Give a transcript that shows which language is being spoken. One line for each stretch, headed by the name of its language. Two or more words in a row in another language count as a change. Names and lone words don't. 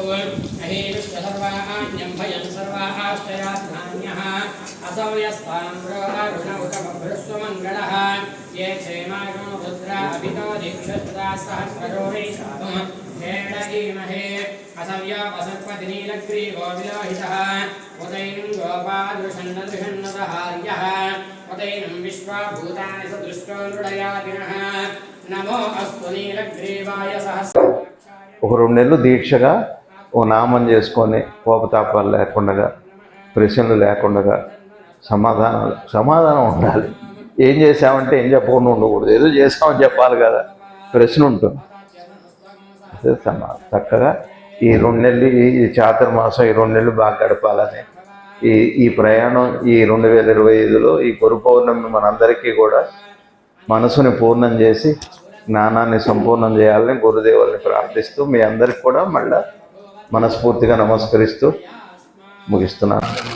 Sanskrit: अहीविश्वसर्वाण्यं भयं सर्वाश्चर्याध्यान्यः असौ यस्ताम्रो अरुण उत बभ्रस्वमङ्गलः ये क्षेमागो रुद्रा अभितो दीक्षस्ता सहस्रजो वैशाखं हेडगीमहे असव्या वसत्पतिनीलग्रीवो विलोहितः उदैनं गोपादृशन्नदृशन्नदहार्यः उदैनं विश्वाभूतानि सदृष्टो नृडयादिनः नमो अस्तु नीलग्रीवाय सहस्राक्षाय
Telugu: ఒక 2 నెలలు దీక్షగా ఓ నామం చేసుకొని కోపతాపాలు లేకుండా ప్రశ్నలు లేకుండా సమాధానం ఉండాలి. ఏం చేసామంటే ఏం చెప్పకుండా ఉండకూడదు. ఏదో చేసామని చెప్పాలి కదా, ప్రశ్న ఉంటుంది. అదే చక్కగా ఈ 2 నెలలు ఈ చాతుర్మాసం ఈ 2 నెలలు బాగా గడపాలని ఈ ప్రయాణం ఈ 2025లో ఈ గురు పౌర్ణమి మనందరికీ కూడా మనసుని పూర్ణం చేసి జ్ఞానాన్ని సంపూర్ణం చేయాలని గురుదేవుల్ని ప్రార్థిస్తూ మీ అందరికి కూడా మళ్ళా మనస్ఫూర్తిగా నమస్కరిస్తూ ముగిస్తున్నాను.